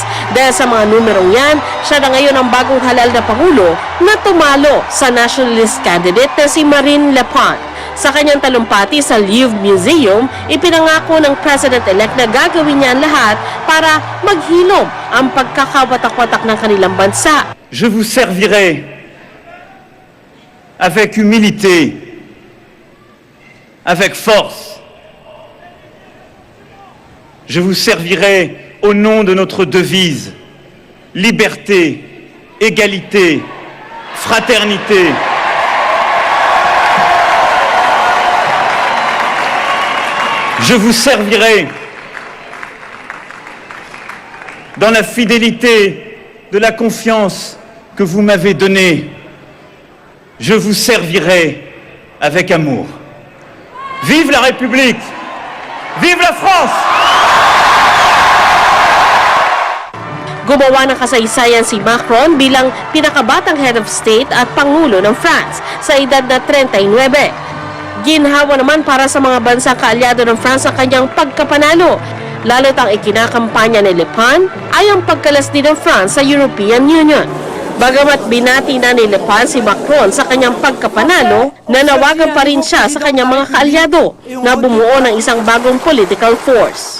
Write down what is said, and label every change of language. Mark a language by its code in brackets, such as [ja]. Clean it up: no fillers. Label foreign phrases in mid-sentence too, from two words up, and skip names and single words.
[tl] Dahil sa mga numerong yan, siya na ngayon ang bagong halal na pangulo na tumalo sa [en] nationalist candidate [tl] na si Marine Le Pen. Sa kanyang talumpati sa Louvre Museum, ipinangako ng president-elect na gagawin niya ang lahat para maghilom ang pagkakawatak-watak ng kanilang bansa. [fr] Je vous servirai avec humilité, avec force. Je vous servirai au nom de notre devise, liberté, égalité, fraternité. Je vous servirai dans la fidélité de la confiance que vous m'avez donnée. Je vous servirai avec amour. Vive la République! Vive la France! [tl] Gumawa ng kasaysayan si Macron bilang pinakabatang [en] head of state [tl] at pangulo ng France sa edad na 39. Ginhawa naman para sa mga bansang kaalyado ng France ang kanyang pagkapanalo. Lalo't ang ikinakampanya ni Le Pen ay ang pagkalasdi ng France sa European Union. Bagamat binati na ni Le Pen si Macron sa kanyang pagkapanalo, nanawagan pa rin siya sa kanyang mga kaalyado na bumuo ng isang bagong [en] political force.